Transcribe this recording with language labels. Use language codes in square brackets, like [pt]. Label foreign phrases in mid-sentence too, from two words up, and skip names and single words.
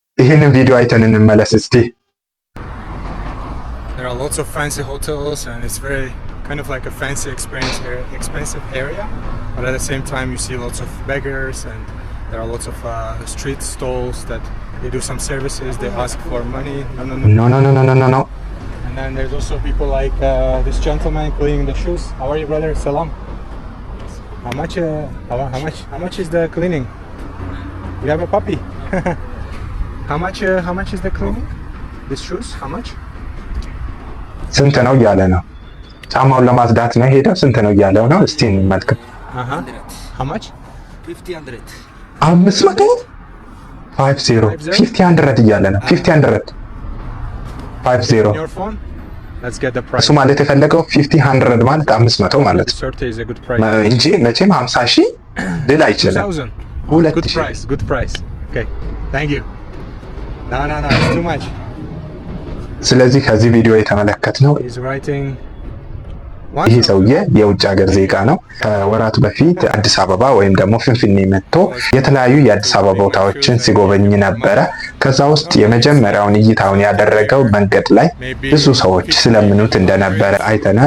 [am] ይህንን ቪዲዮ አይተን እንመለስ እስቲ። [en] There are lots of fancy hotels and it's very kind of like a fancy experience here, expensive area, but at the same time you see lots of beggars and there are lots of street stalls that they do some services, they ask for money. No. And then there's also people like this gentleman cleaning the shoes. How are you, brother? Salam. How much is the cleaning? You have a puppy. How much is the cleaning? These shoes, how much? [am] ስንት ነው እያለ ነው። ጫማውን ለማጽዳት ነው ሄደው። ስንት ነው እያለው ነው። እስቲ እንመልከት። [en] How much? 500. [am] 500 500 እያለ ነው። 500 [en] Your phone? Let's get the price. [am] እሱ ማለት የፈለገው 500 ማለት 500 ማለት እንጂ መቼም 50 ሺህ ሊል አይችልም። [en] 2000. Good price. Okay. Thank you. No, it's too much. [am] ስለዚህ ከዚህ ቪዲዮ የተመለከትነው ይህ ሰውዬ የውጭ ሀገር ዜጋ ነው። ከወራት በፊት አዲስ አበባ ወይም ደግሞ ፍንፍኔ መጥቶ የተለያዩ የአዲስ አበባ ቦታዎችን ሲጎበኝ ነበረ። ከዛ ውስጥ የመጀመሪያውን እይታውን ያደረገው መንገድ ላይ ብዙ ሰዎች ስለምኑት እንደነበረ አይተናል።